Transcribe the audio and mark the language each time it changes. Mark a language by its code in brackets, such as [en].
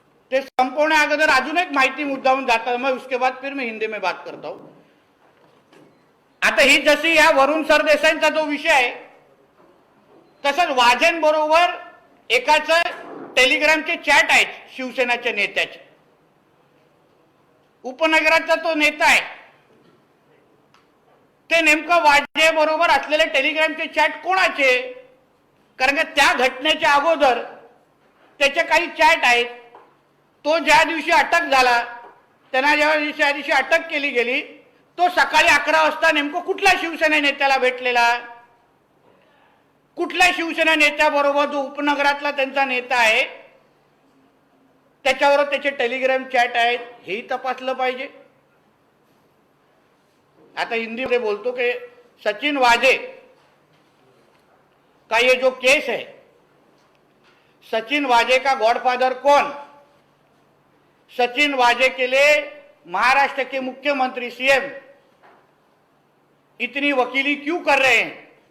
[mr] ते संपवण्या अगोदर अजून एक माहिती मुद्दाहून जाता, [hi] मैं उसके बाद फिर मैं हिंदी में बात करता हूं. [mr] आता ही जशी या वरुण सरदेसाईंचा जो विषय आहे, तसंच वाजेंबरोबर एकाचं टेलिग्रामचे चॅट आहेत शिवसेनाच्या नेत्याचे. उपनगराचा तो नेता आहे, ते नेमकं वाजे बरोबर असलेले टेलिग्रामचे चॅट कोणाचे? कारण का त्या घटनेच्या अगोदर त्याचे काही चॅट आहेत. तो ज्या दिवशी अटक झाला, त्यांना ज्या दिवशी अटक केली गेली, तो सकाळी 11 वाजता नेमकं कुठल्या शिवसेना नेत्याला भेटलेला? कुठल्या शिवसेना नेत्याबरोबर जो उपनगरातला त्यांचा नेता आहे त्याच्याबरोबर त्याचे टेलिग्राम चॅट आहेत, हेही तपासलं पाहिजे. [hi] आता हिंदी में बोलतो कि सचिन वाजे का ये जो केस है, सचिन वाजे का गॉडफादर कौन? सचिन वाजे के लिए महाराष्ट्र के मुख्यमंत्री CM इतनी वकीली क्यों कर रहे हैं?